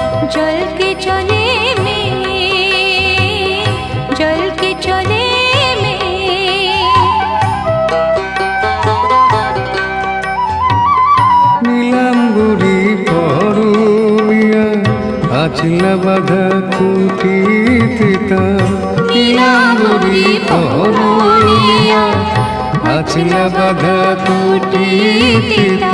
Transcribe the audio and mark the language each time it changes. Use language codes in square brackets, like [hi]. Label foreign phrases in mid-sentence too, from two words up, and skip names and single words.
[hi] जल के चले में, जल के चले में। [bn] নীলাম্বরী পরমিয়া আছিলা বাধা কুটিতে, নীলাম্বরী পরমিয়া আছিলা বাধা কুটিতে।